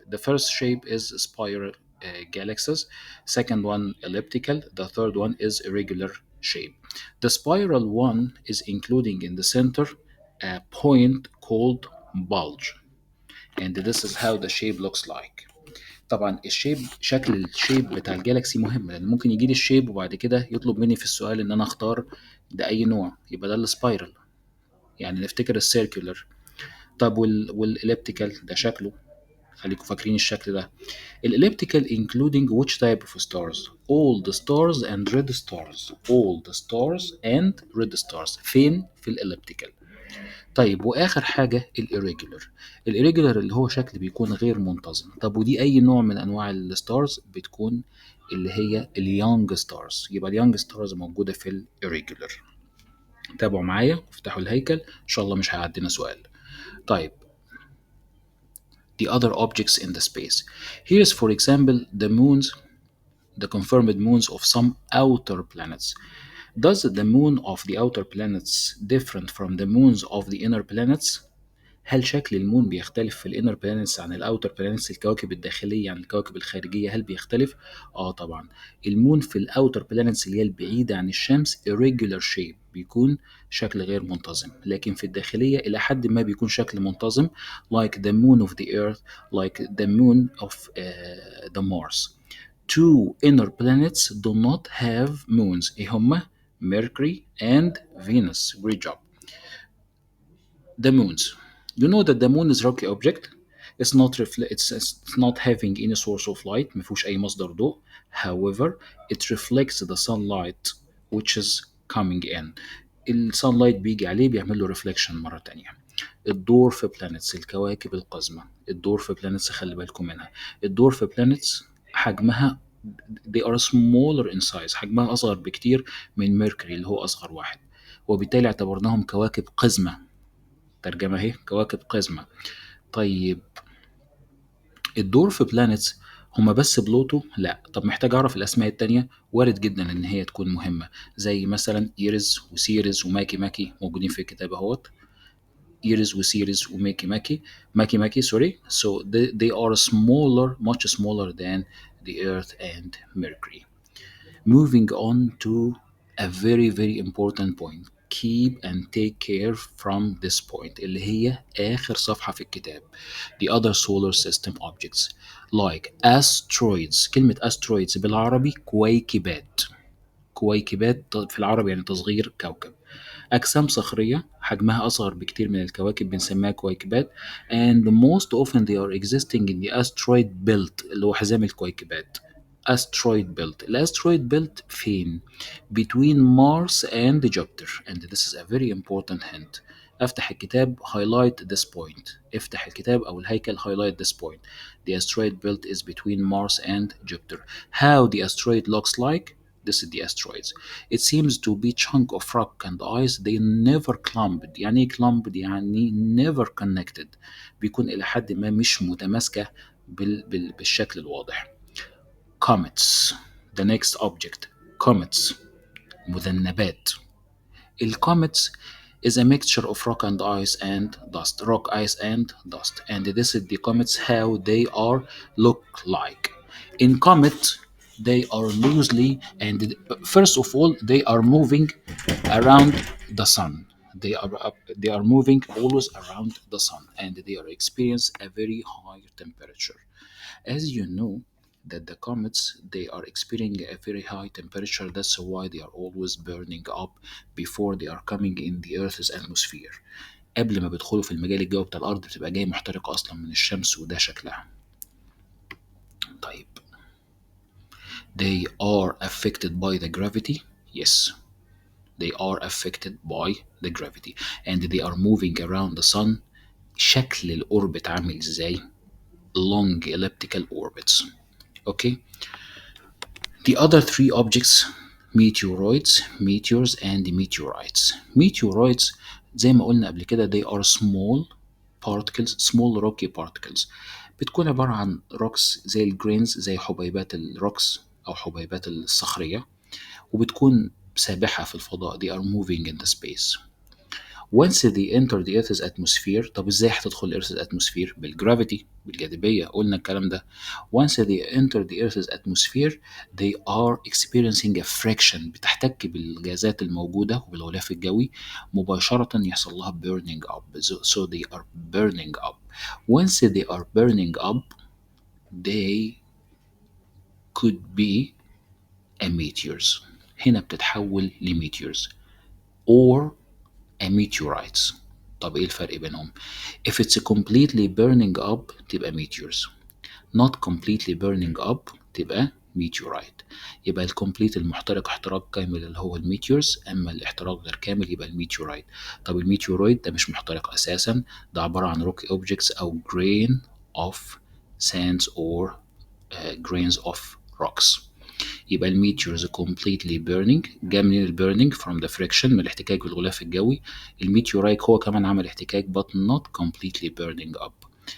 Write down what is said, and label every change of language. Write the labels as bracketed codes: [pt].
[en] The first shape is spiral galaxies, second one elliptical, the third one is irregular shape. The spiral one is including in the center a point called bulge, and this is how the shape looks like. [ar] طبعا شكل الشيب بتاع الجالاكسي مهم، لان ممكن يجي لي الشيب وبعد كده يطلب مني في السؤال ان انا اختار ده اي نوع، يبقى ده السبايرال. يعني نفتكر السيركولر. طب والاليبتيكال ده شكله، خليكم فاكرين الشكل ده. [en] الاليبتيكال including which type of stars? All the stars and red stars. All the stars and red stars. [ar] فين؟ في الاليبتيكال. طيب واخر حاجه الirregular. الirregular اللي هو شكل بيكون غير منتظم. طب ودي اي نوع من انواع الستارز؟ بتكون اللي هي اليونج ستارز. يبقى اليونج ستارز موجوده في الirregular. تابعوا معايا وافتحوا الهيكل ان شاء الله مش هيعدينا سؤال. [en] طيب the other objects in the space. Here is for example the moons, the confirmed moons of some outer planets. Does the moon of the outer planets different from the moons of the inner planets? [ar] هل شكل المون بيختلف في الانر بلانتس عن الاوتر بلانتس، الكواكب الداخليه عن الكواكب الخارجيه؟ هل بيختلف؟ اه طبعا. المون في الاوتر بلانتس اللي هي البعيده عن الشمس irregular shape، بيكون شكل غير منتظم، لكن في الداخليه الى حد ما بيكون شكل منتظم [en] like the moon of the earth, like the moon of the Mars. Two inner planets do not have moons. [ar] ايه هما؟ [en] Mercury and Venus. Great job. The moons. You know that the moon is rocky object. It's not having any source of light. [ar] ما فيهوش أي مصدر ضوء. [en] However, it reflects the sunlight which is coming in. [ar] الsunlight بيجي عليه بيعمل له reflection مرة تانية. الدور في planets، الكواكب القزمة. الدور في planets خلي بالكم منها. الدور في planets حجمها [en] they are smaller in size. [ar] حجمها أصغر بكتير من ميركوري اللي هو أصغر واحد، وبالتالي اعتبرناهم كواكب قزمة. ترجمة اهي، كواكب قزمة. طيب الدور في بلانتس هما بس بلوتو؟ لا. طب محتاج اعرف الاسماء التانية، وارد جدا ان هي تكون مهمة، زي مثلا ايرز وسيريز وماكي ماكي موجودين في الكتاب اهوت. ايرز وسيريز وماكي ماكي، ماكي ماكي سوري. [en] So they are smaller, much smaller than the Earth and Mercury. Moving on to a very very important point. Keep and take care from this point [ar] اللي هي آخر صفحة في الكتاب. [en] The other solar system objects like asteroids. [ar] كلمة asteroids بالعربي كويكبات. كويكبات في العربي يعني تصغير كوكب. أجسام صخرية حجمها أصغر بكتير من الكواكب بنسميها كويكبات [en] and most often they are existing in the asteroid belt [ar] اللي هو حزام الكويكبات. [en] asteroid belt. [ar] الاسترويد belt فين؟ [en] between Mars and Jupiter and this is a very important hint. [ar] افتح الكتاب [en] highlight this point. [ar] افتح الكتاب أو الهيكل [en] highlight this point. The asteroid belt is between Mars and Jupiter. How the asteroid looks like? This is the asteroids. It seems to be chunk of rock and ice they never clumped. [ar] يعني ايه clumped؟ يعني [en] never connected. [ar] بيكون إلى حد ما مش متماسكة بالشكل الواضح. [en] Comets. The next object. Comets. مذنبات. الكوميتس is a mixture of rock and ice and dust. Rock, ice, and dust. And this is the comets how they are look like. In comet, they are loosely and first of all they are moving around the sun. They are moving always around the sun and they are experience a very high temperature. As you know, that the comets they are experiencing a very high temperature. That's why they are always burning up before they are coming in the Earth's atmosphere. [ar] قبل ما بيدخلوا في المجال الجوي بتاع الأرض بتبقى جاية محترقة أصلا من الشمس وده شكلها. طيب. [en] They are affected by the gravity. Yes. They are affected by the gravity and they are moving around the sun. [ar] شكل الأوربت عامل ازاي؟ [en] Long elliptical orbits. Okay. The other three objects meteoroids, meteors and meteorites. Meteoroids [ar] زي ما قلنا قبل كده [en] they are small particles, small rocky particles. [ar] بتكون عبارة عن rocks زي الجرينز زي حبيبات الروكس أو حبيبات الصخرية وبتكون سابحة في الفضاء. [en] They are moving in the space. Once they enter the Earth's atmosphere. [ar] طب ازاي هتدخل Earth's atmosphere؟ بالجرافيتي، بالجاذبية، قلنا الكلام ده. [en] Once they enter the Earth's atmosphere they are experiencing a friction. [ar] بتحتك بالغازات الموجودة وبالغلاف الجوي مباشرة يحصل لها burning up. [en] So they are burning up. Once they are burning up they could be a meteors. [ar] هنا بتتحول لميتيورز [en] or a meteorites. [ar] طب ايه الفرق بينهم؟ [en] If it's completely burning up تبقى meteors. Not completely burning up تبقى meteorite. [ar] يبقى الكومبليت المحترق احتراق كامل اللي هو الميتيورز، اما الاحتراق غير كامل يبقى الميتيورايت. طب الميتيورايت ده مش محترق اساسا، ده عبارة عن [en] rocky objects او grain of sands or grains of rocks. [ar] يبقى الميتيورز completely burning جاء من البيرنينج [en] from the friction [ar] من الاحتكاك بالغلاف الجوي. الميتيورايت هو كمان عمل احتكاك [en] but not completely burning up.